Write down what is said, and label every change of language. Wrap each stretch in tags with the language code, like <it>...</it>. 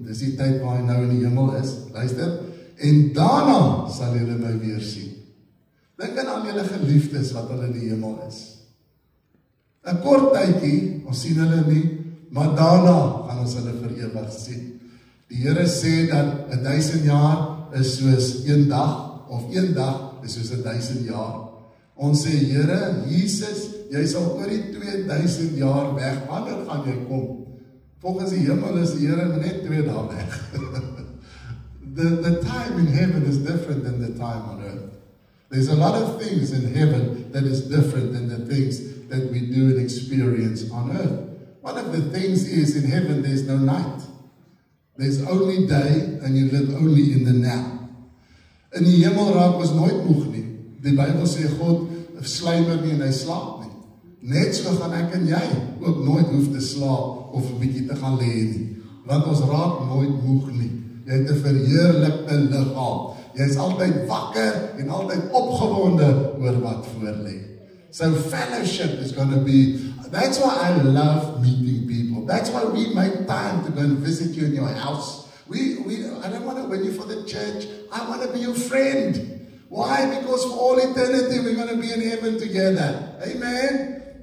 <af>Dis die tyd waar hy nou in die hemel is, luister, en daarna sal julle my weer sien. Dink aan al julle geliefdes wat hulle in die hemel is. 'n Kort tydjie, ons sien hulle nie, maar daarna gaan ons hulle vir ewig sien. Die Here sê dat 1000 jaar is soos een dag, of een dag is soos 1000 jaar. Ons sê, Here, Jesus, jy sal oor die 2000 jaar weg, wanneer gaan jy kom? Volgens die hemel is die Here net 2 dae weg.</af> <en>The time in heaven is different than the time on earth. There's a lot of things in heaven that is different than the things that we do and experience on earth. One of the things is, in heaven there's no night. There's only day, and you live only in the now.</en> <af>In die hemel raak ons nooit moeg nie. Die Bybel sê God sluimer nie en hy slaap nie. Net so gaan ek en jy ook nooit hoef te slaap of 'n bietjie te gaan lê nie. Want ons raak nooit moeg nie. Jy het 'n verheerlikte liggaam. Jy is altyd wakker en altyd opgewonde oor wat voor lê.</af> <en>So fellowship is going to be, that's why I love meeting people. That's why we make time to go and visit you in your house. I don't want to win you for the church. I want to be your friend. Why? Because for all eternity we're going to be in heaven together. Amen?</en>